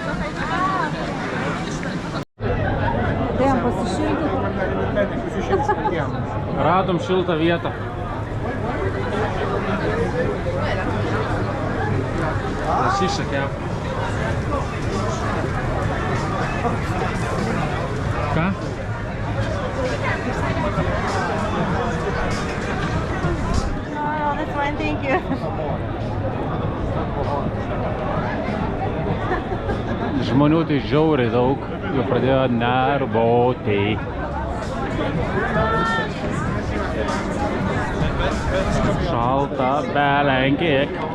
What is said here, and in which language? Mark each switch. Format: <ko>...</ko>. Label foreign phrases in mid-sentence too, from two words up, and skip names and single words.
<lt>Atėjom pasišildyti. Radom šiltą vietą. Lašiša kepa. Ką?</lt> <en>No, that's fine, thank you.</en> <lt>Žmonių tai žiauriai daug, jau pradėjo nervoti. Šalta belenkiek.</lt>